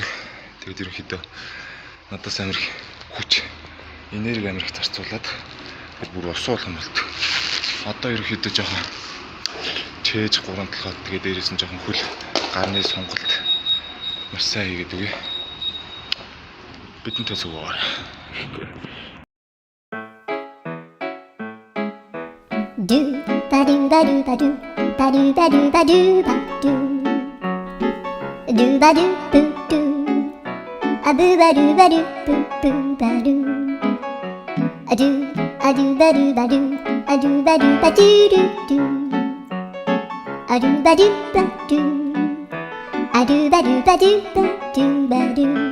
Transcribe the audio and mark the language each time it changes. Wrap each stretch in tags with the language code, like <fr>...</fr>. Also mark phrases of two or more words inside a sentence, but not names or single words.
<mn>Тэгээд ерөнхийдөө надаас амар хүч энерги амар их зарцуулаад бүр усуулсан болт. Одоо ерөнхийдөө жоохон чээж 3-7 тэгээд дээрээс нь жоохон хөл гарны сонголт маш сайн хийгээд үгүй. Бидэнтэй зүгээр. Do ba do ba do ba do ba do ba do ba do ba do do ba do boo do a boo ba do ba do boo boo ba do a do ba do ba do a do ba do ba do do do a do ba do ba do a do ba do ba do ba do ba do</mn>